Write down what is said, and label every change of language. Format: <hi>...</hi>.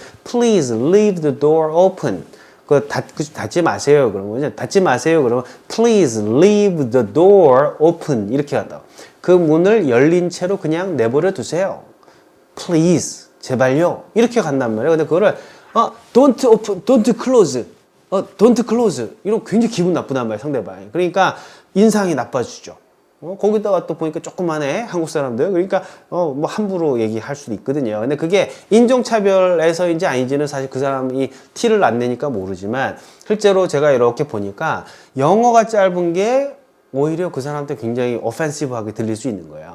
<en>Please leave the door open.</en> <ko>닫지 마세요. 그러면, 닫지 마세요.</ko> <en>그러면, please leave the door open.</en> <ko>이렇게 한다고. 그 문을 열린 채로 그냥 내버려 두세요. Please. 제발요. 이렇게 간단 말이에요. 근데 그거를,</ko> <en>don't open, don't close. don't close.</en> <ko>이런 굉장히 기분 나쁘단 말이에요, 상대방이. 그러니까 인상이 나빠지죠. 거기다가 또 보니까 조그만해, 한국 사람들. 그러니까, 뭐 함부로 얘기할 수도 있거든요. 근데 그게 인종차별에서인지 아닌지는 사실 그 사람이 티를 안 내니까 모르지만, 실제로 제가 이렇게 보니까 영어가 짧은 게 오히려 그 사람한테 굉장히 오펜시브하게 들릴 수 있는 거예요.</ko>